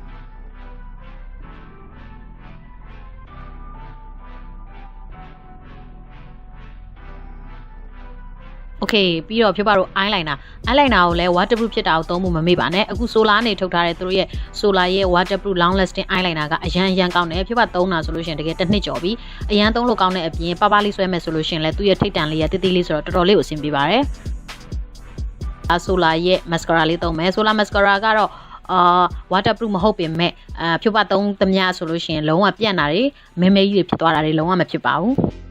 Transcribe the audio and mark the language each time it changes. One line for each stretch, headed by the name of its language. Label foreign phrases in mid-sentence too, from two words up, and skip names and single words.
Burmese: โอเคပြီးတော့ဖြိုးပါတို့ eyeliner ကိုလည်း waterproof ဖြစ်တာကိုသုံးဖို့မမေ့ပါနဲ့အခု solar နဲ့ထုတ်ထားတဲ့သူတို့ရဲ့ solar ရဲ့
English: waterproof long lasting eyeliner
Burmese: ကအရန်ကောင်းတယ်ဖြိုးပါသုံးတာဆိုလို့ရှိရင်တကယ်တစ်နှစ်ကျော်ပြီအရန်သုံးလို့ကောင်းတဲ့အပြင်ပပလေးဆွဲမယ်ဆိုလို့ရှိရင်လည်းသူ့ရဲ့ထိပ်တန်လေးရတိတိလေးဆိုတော့တော်တော်လေးကိုအဆင်ပြေပါတယ်solar ရဲ့ mascara လေးသုံးမယ် solar mascara ကတော့waterproof မဟုတ်ပေမဲ့ဖြိုးပါသုံးသမျှဆိုလို့ရှိရင်လုံးဝပြန့်တာတွေမဲမဲကြီးတွေဖြစ်သွားတာတွေလုံးဝမဖြစ်ပါဘူး